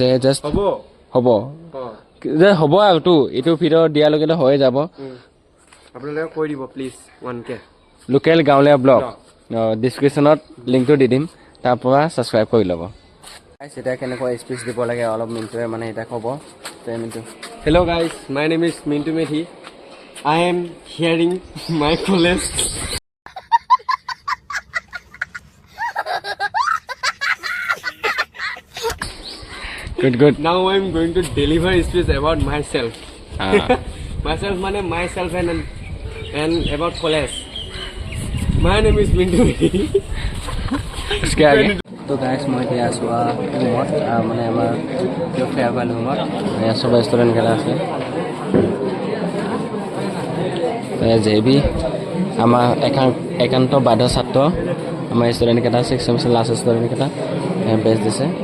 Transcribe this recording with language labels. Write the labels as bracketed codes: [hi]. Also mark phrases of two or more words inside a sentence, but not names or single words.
[as] জাষ্ট হ'ব আৰু এইটো ভিডিঅ' দিয়ালৈকে হৈ যাব। আপোনালোকে কৈ দিব প্লিজ, 1K লোকেল গাঁৱলীয়া ব্লগ। ডিছক্ৰিপশ্যনত লিংকটো দি দিম, তাৰ পৰা ছাবস্ক্ৰাইব কৰি ল'ব। এতিয়া কেনেকুৱা স্পীচ দিব লাগে অলপ মিণ্টুৱে মানে এতিয়া ক'ব। [en] Mintu, hello guys, my name is Mintu Medhi. I am hearing my college. Good. Now I am going to deliver a speech about myself. Myself means myself and about college. My name is Mintu. [hi] तो गाइस मैं [as] এতিয়া আছো ৰুমত, মানে আমাৰ ফেয়াৰৱেল ৰুমত। সব ষ্টুডেণ্ট কেইটা আছে। জেবি আমাৰ একান্ত বাধ্য ছাত্ৰ, আমাৰ ষ্টুডেণ্ট কেইটা 6 ছেমিষ্টাৰ লাষ্ট ষ্টুডেণ্ট কেইটা বেষ্ট দিছে।